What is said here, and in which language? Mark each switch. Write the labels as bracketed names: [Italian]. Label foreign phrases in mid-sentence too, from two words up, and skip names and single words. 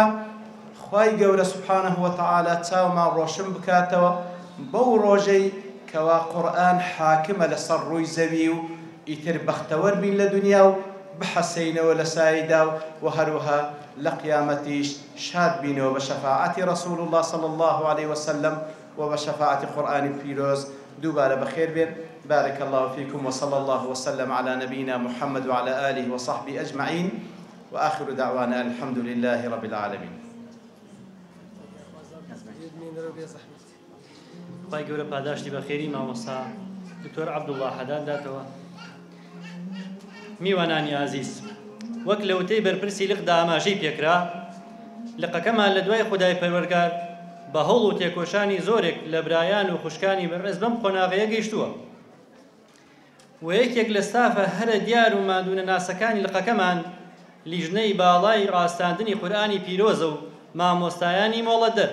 [Central Kurdish] خوای گەورە سوبحانەه وتەعالا چاومان ڕۆشن بکاتەوە بەو ڕۆژەی کەوا قورئان حاکمە لەسەر ڕووی زەوی و ئیتر بەختەوەر بین لە دنیا و بحەسەینەوە لە سایدا و هەروەها لە قیامەتیش شاد بینەوە بە شەفاعەتی [Arabic] رسول الله صلى الله عليه وسلم وبشفاعة قرآن الفيروز [Central Kurdish] دوباره بخير بين. [Arabic] بارك الله فيكم وصلى الله وسلم على نبينا محمد وعلى آله وصحبه أجمعين وآخر دعوانا الحمد لله رب العالمين. [Central Kurdish] خی گەورە پاداشتی بە خێری مامۆستا دکتۆر عەبدوڵڵا حەداد داتەوە. میوانانی عزیز، وەک لە وتەی بەرپرسی لقدا ئاماژەی پێکرا، لقەکەمان لە دوای خودای پەروەردگار بە هەوڵ و تێکۆشانی زۆرێک لە برایان و خوشکانی بەڕێز بەم قۆناغەیە گەیشتووە و یەکێک لە ستافە هەرە دیار و مادوونە ناسەکانی لقەکەمان لیژنەی باڵای ڕاستاندنی قورئانی پیرۆزە و مامۆستایانی مۆڵەدەر.